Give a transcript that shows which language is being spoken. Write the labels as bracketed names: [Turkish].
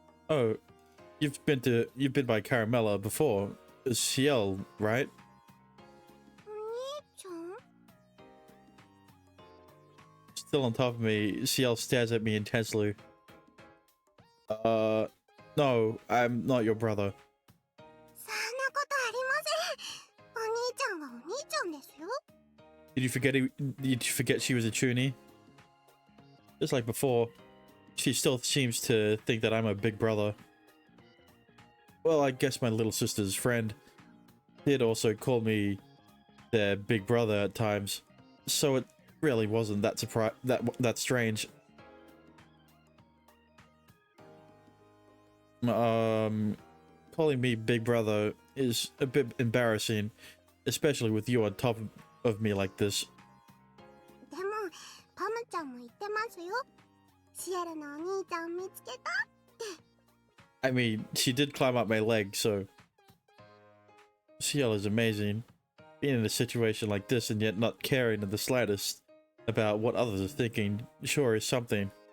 [English] Oh, you've been by Caramella before. Ciel, right? [Japanese] お兄ちゃん [English] Still on top of me, Ciel stares at me intensely. No, I'm not your brother. [Japanese] そんなことありません。お兄ちゃんはお兄ちゃんですよ。 [English] Did you forget she was a toonie? Just like before, she still seems to think that I'm a big brother. Well, I guess my little sister's friend did also call me their big brother at times, so it really wasn't that strange. Calling me big brother is a bit embarrassing, especially with you on top of me like this. [Japanese] でも、パムちゃんも言ってますよ。シエルのお兄ちゃん見つけたって。 [English] I mean, she did climb up my leg, so Ciel is amazing. Being in a situation like this and yet not caring in the slightest about what others are thinking sure is something.